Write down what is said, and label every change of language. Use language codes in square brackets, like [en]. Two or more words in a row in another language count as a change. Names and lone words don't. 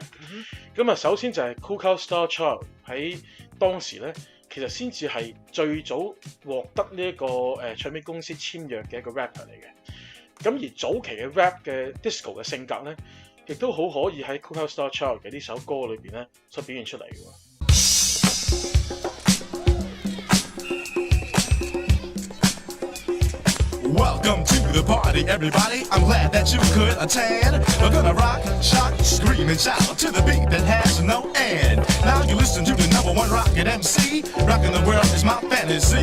[yue] 咁啊，首先就係 Cool Star Child 喺當時咧，其實先至係最早獲得呢一個唱片公司簽約嘅一個 rapper 嚟嘅。咁而早期嘅 rap 嘅 disco 嘅性格咧，亦都好可以喺 Cool Star Child 嘅呢首歌裏邊咧所表現出嚟嘅。 [en] Welcome to the party, everybody. I'm glad that you could attend. We're gonna rock, shock, scream, and shout to the beat that has no end. Now you listen to the #1 rocket MC. Rocking the world is my fantasy.